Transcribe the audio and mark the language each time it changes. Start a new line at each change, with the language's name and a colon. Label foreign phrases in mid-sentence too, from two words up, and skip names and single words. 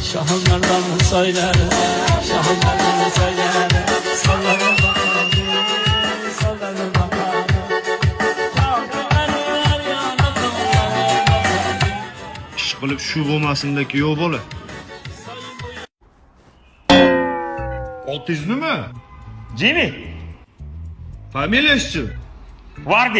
Turkish: Şahınlardan söyler, şahınlardan söyler. Sallanır bakalım, sallanır bakalım.
Uzbek: Ishqilib shu bo'lmasindaki yo'q bola. 600 nima? Jimmy, Familiyasi-chi?
Turkish: Vardi.